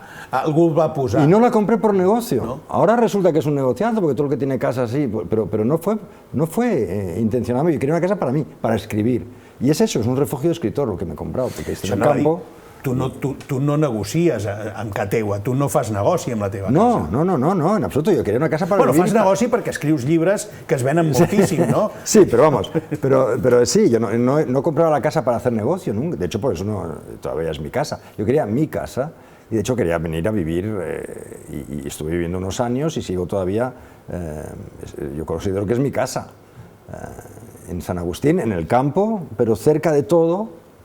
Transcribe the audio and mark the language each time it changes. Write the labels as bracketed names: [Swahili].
[Catalan] Algú va posar. [Spanish] Y no la compré por negocio. ¿No? Ahora resulta que es un negociazo, porque todo el que tiene casa así, pero no fue intencionado. Yo quería una casa para mí, para escribir. Y es eso, es un refugio de escritor lo que me he comprado, porque estoy en el campo. [Catalan] Tu no negocies amb casa teua, tu no fas negoci amb la teva casa. [Spanish] No, en absoluto, yo quería una casa para vivir. [Catalan] Fas negoci perquè escrius llibres que es venen moltíssim, ¿no? [Spanish] Sí, pero vamos, pero sí, yo no compraba la casa para hacer negocio, nunca. De hecho, por eso todavía es mi casa. Yo quería mi casa, y de hecho quería venir a vivir, y estuve viviendo unos años y sigo todavía, yo considero que es mi casa, en San Agustín, en el campo, pero cerca de todo.